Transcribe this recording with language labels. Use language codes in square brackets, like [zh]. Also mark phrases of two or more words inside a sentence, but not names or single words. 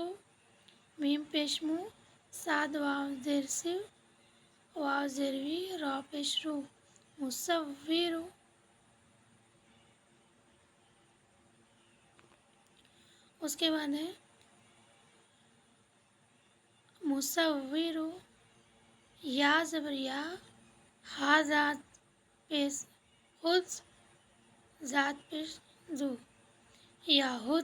[ur] میم پیش مو، صاد واو زیر سو، واو زیر وی، را پیش رو، مصور. اس کے بعد ہے مصور، یا زبر یا، ہا ذات پیش خود، ذات پیش دو، یا ہو.